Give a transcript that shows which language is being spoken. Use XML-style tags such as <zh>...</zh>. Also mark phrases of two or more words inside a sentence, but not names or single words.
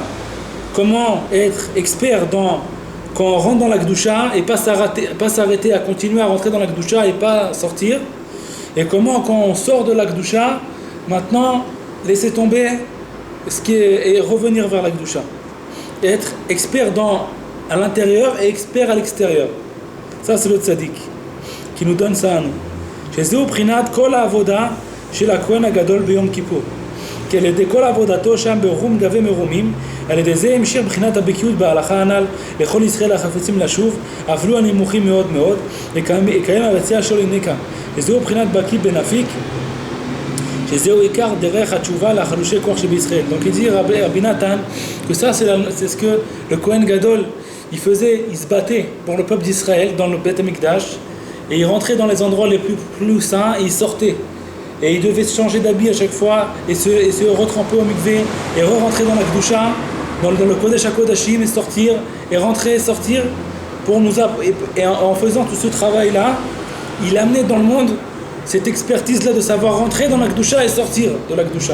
<fr>Comment être expert quand on rentre dans la Kedusha et pas s'arrêter à continuer à rentrer dans la Kedusha et pas sortir. Et comment, quand on sort de la Kedusha, maintenant laisser tomber et revenir vers la Kedusha. Et être expert à l'intérieur et expert à l'extérieur. Ça, c'est le tzaddik qui nous donne ça à nous.</fr> <he>שזהו בחינת כל העבודה של הכהן הגדול ביום כיפור. כי על ידי כל עבודתו שם ברום גבי מרומים, על ידי זה המשיך בחינת הבקיאות בהלכה הנ"ל לכל ישראל החפצים לשוב, אפילו הנמוכים מאוד מאוד, יקיים הרצייה שלו הנה כאן. שזהו בחינת בקי בנפיק, שזהו עיקר דרך התשובה לחלושי כוח שבישראל.</he> <fr>Donc il dit Rabbi Nathan que ça c'est ce que le</fr> <he>כהן גדול</he> <fr>il se battait pour le peuple d'Israël dans le</fr> <he>בית המקדש.</he> <fr>Et il rentrait dans les endroits les plus saints et il sortait. Et il devait se changer d'habit à chaque fois et se retremper au mikvé et re-rentrer dans la Kedusha, dans le</fr> <he>קודש הקודשים</he> <fr>et sortir et rentrer et sortir et en faisant tout ce travail-là, il amenait dans le monde cette expertise-là de savoir rentrer dans la Kedusha et sortir de la Kedusha.</fr>